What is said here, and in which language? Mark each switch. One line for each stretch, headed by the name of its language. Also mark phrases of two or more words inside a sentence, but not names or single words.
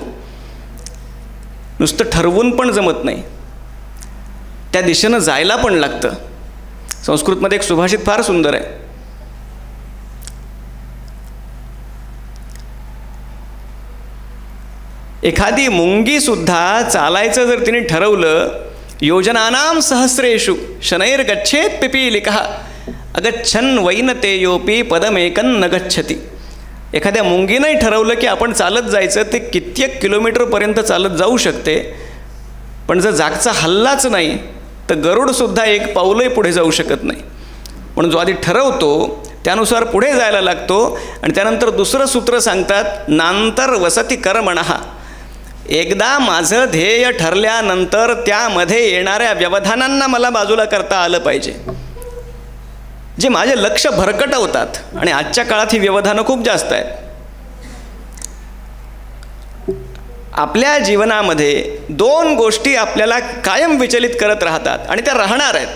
Marathi: नुसतं ठरवून पण जमत नाही, त्या दिशेनं जायला पण लागतं. संस्कृतमध्ये एक सुभाषित फार सुंदर आहे. एखादी मुंगी सुद्धा चालायचं जर तिने ठरवलं,
Sanskrit: योजनानां सहस्रेषु शनैर गच्छेत पिपीलिकः अगच्छन् वैनतेयोपि पदमेकं न गच्छति.
Marathi: एखाद्या मुंगीनंही ठरवलं की आपण चालत जायचं, ते कित्येक किलोमीटरपर्यंत चालत जाऊ शकते, पण जर जागचा हल्लाच नाही तर गरुडसुद्धा एक पाऊलही पुढे जाऊ शकत नाही. पण जो आधी ठरवतो त्यानुसार पुढे जायला लागतो. आणि त्यानंतर दुसरं सूत्र सांगतात,
Sanskrit: नांतर वसति कर्मणः.
Marathi: एकदा माझं ध्येय ठरल्यानंतर त्यामध्ये येणाऱ्या व्यवधानांना मला बाजूला करता आलं पाहिजे, जे माझे लक्ष भरकटवतात. आणि आजच्या काळात ही व्यवधानं खूप जास्त आहेत. आपल्या जीवनामध्ये 2 गोष्टी आपल्याला कायम विचलित करत राहतात आणि त्या राहणार आहेत.